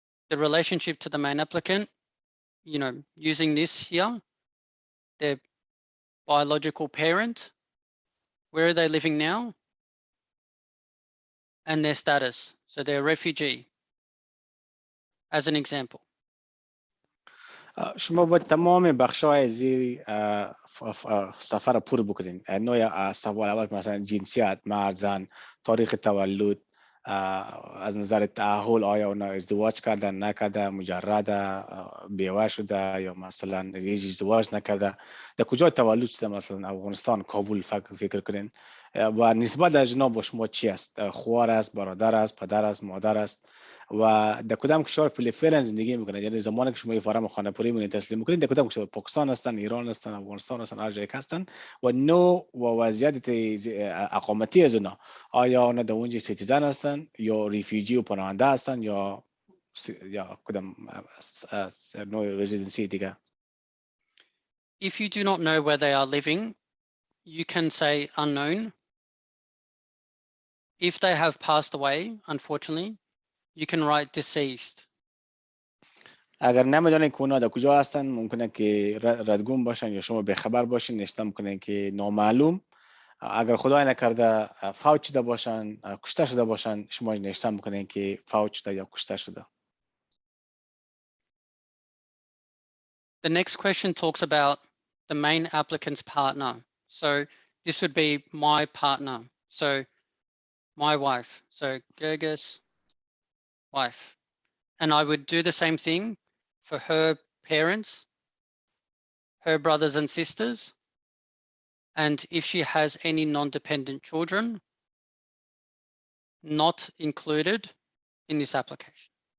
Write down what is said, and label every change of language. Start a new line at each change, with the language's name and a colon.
English: The relationship to the main applicant, you know, using this here, their biological parent, where are they living now, and their status. So they're a refugee, as an example.
Persian: شما باید تمام بخش‌های زیر سفر پر بکنین. نوع سوال اول مثلا جنسیت، مرد، زن، تاریخ تولد، از نظر تأهل آیا اونا ازدواج کردن نکرده، مجرد بیوه شده یا مثلا ازدواج نکرده، در کجا تولد شده، مثلا افغانستان، کابل فکر کنین، و نسبت در جناب با شما چی است، خواهر است، برادر است، پدر است، مادر است، و در کدام کشور فعلا زندگی میکنه. یعنی زمانی که شما این فرم خانه پوری مون تسلیم میکنید در کدام کشور، پاکستان هستن، ایران هستن، افغانستان هستن، هر جایی هستن، و نوع و وضعیت اقامتی از اونا، آیا اونا در اونجا سیتیزن هستن یا ریفیوجی و پناهنده هستن یا کدام نوع رزیدنسی دیگه.
English: If you do not know where they are living, you can say unknown. If they have passed away, unfortunately, you can write deceased.
Persian: اگر نمیدونین که اونا در کجا هستن، ممکنه که ردگم باشن یا شما بخبر باشین، نوشته میکنین که نامعلوم. اگر خدای نکرده فوت شده باشن، کشته شده باشن، شما نوشته میکنین که فوت شده یا کشته شده.
English: The next question talks about the main applicant's partner. So this would be my partner. So my wife. So Gergis, wife. And I would do the same thing for her parents, her brothers and sisters, and if she has any non-dependent children, not included in this application.